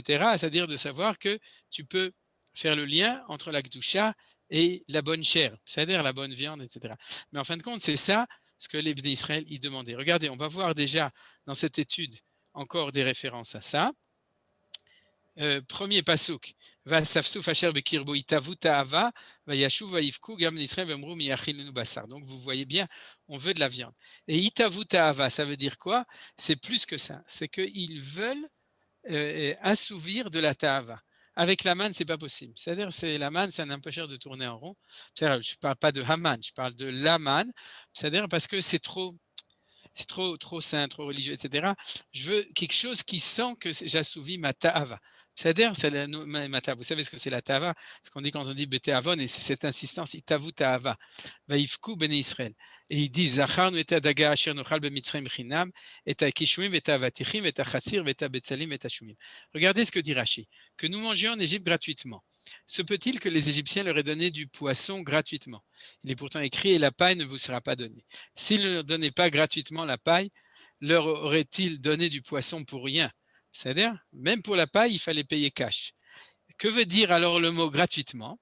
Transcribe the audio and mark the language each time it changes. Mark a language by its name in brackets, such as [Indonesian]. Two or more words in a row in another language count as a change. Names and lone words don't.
[French] C'est-à-dire de savoir que tu peux faire le lien entre la gdusha et la bonne chair, c'est-à-dire la bonne viande, etc. Mais en fin de compte, c'est ça ce que les Bnei Israël y demandaient. Regardez, on va voir déjà dans cette étude encore des références à ça. [Hebrew] Premier פסוק, והאספסף אשר בקרבו התאוו תאוה, וישבו ויבכו גם ישראל ויאמרו מי יאכילנו בשר. [French] Donc vous voyez bien, on veut de la viande. Et [Hebrew] התאוו תאוה, [French] ça veut dire quoi? C'est plus que ça. C'est qu'ils veulent assouvir de la ta'ava. Avec la manne, c'est pas possible. C'est-à-dire, la manne, c'est un empêcheur de tourner en rond. Je ne parle pas de Haman, je parle de la manne. C'est-à-dire parce que c'est trop saint, trop religieux, etc. Je veux quelque chose qui sent que j'assouvis ma ta'ava. C'est-à-dire, ma ta'ava. Vous savez ce que c'est la ta'ava? Ce qu'on dit quand on dit bete'avon, et c'est cette insistance, [Hebrew] התאוו תאוה. ויבכו בני ישראל. [French] Et il dit, [Hebrew] זכרנו את הדגה אשר נאכל במצרים חנם, את הקשאים, את האבטחים, את החציר, את הבצלים, את השומים. [French] Regardez ce que dit Rashi, que nous mangions en Égypte gratuitement. Se peut-il que les Égyptiens leur aient donné du poisson gratuitement? Il est pourtant écrit, et la paille ne vous sera pas donnée. S'ils ne leur donnaient pas gratuitement la paille, leur aurait-il donné du poisson pour rien? C'est-à-dire, même pour la paille, il fallait payer cash. Que veut dire alors le mot gratuitement?